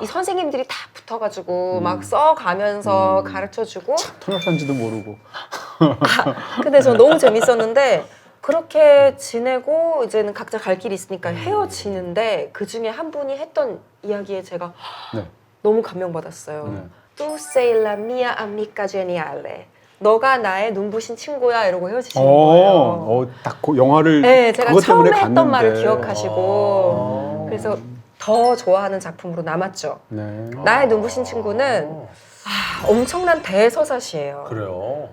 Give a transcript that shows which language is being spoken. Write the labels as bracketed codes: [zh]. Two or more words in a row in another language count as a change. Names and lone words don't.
[ko] 이 선생님들이 다 붙어가지고 막 써가면서 가르쳐주고 통역산지도 모르고. 근데 저 너무 재밌었는데 그렇게 지내고 이제는 각자 갈 길이 있으니까 헤어지는데 그 중에 한 분이 했던 이야기에 제가 네. 너무 감명받았어요. 네. [it] Tu sei la mia amica geniale. [ko] 너가 나의 눈부신 친구야 이러고 헤어지시는 거예요. 딱 그 영화를 네, 제가 그것 처음에 때문에 했던 갔는데. 말을 기억하시고 그래서 더 좋아하는 작품으로 남았죠. 네. 나의 눈부신 친구는 엄청난 대서사시예요. 그래요.